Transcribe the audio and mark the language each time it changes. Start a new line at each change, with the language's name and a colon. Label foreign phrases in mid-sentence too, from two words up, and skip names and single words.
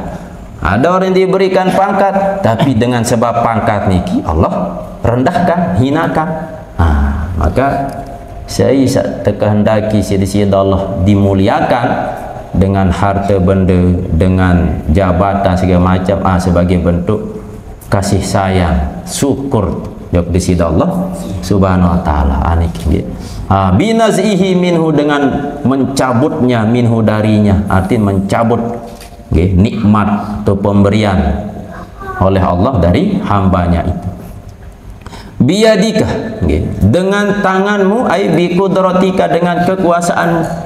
Indonesian: Ada orang yang diberikan pangkat, tapi dengan sebab pangkat niki Allah rendahkan, hinakan. Maka saya terkehendaki sida Allah dimuliakan dengan harta benda, dengan jabatan segala macam, sebagai bentuk kasih sayang, syukur di sida Allah
Arabic: سبحانه وتعالى.
Indonesian: Aniki.
Arabic: بنزعه منه,
Indonesian: dengan mencabutnya, minhu, darinya, artinya mencabut nikmat atau pemberian oleh Allah dari hambanya itu. Biyadika, dengan tanganmu,
Arabic: أي بقدرتك,
Indonesian: dengan kekuasaanmu.